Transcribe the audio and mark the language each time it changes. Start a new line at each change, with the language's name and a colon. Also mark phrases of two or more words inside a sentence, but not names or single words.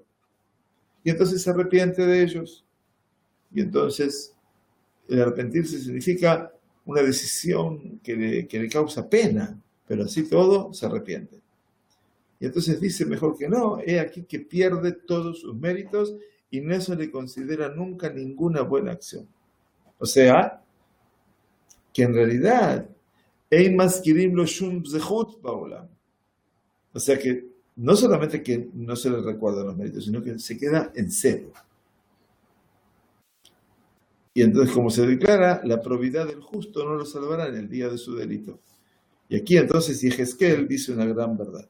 Spanish: Y entonces se arrepiente de ellos. Y entonces, el arrepentirse significa una decisión que le causa pena, pero así todo se arrepiente. Y entonces dice, mejor que no, he aquí que pierde todos sus méritos y no se le considera nunca ninguna buena acción. O sea, que en realidad,
Hebrew: אין מזכירים לו שום זכות בעולם.
Spanish: O sea que no solamente que no se le recuerdan los méritos, sino que se queda en cero. Y entonces, como se declara, la probidad del justo no lo salvará en el día de su delito. Y aquí entonces Yehezkel dice una gran verdad.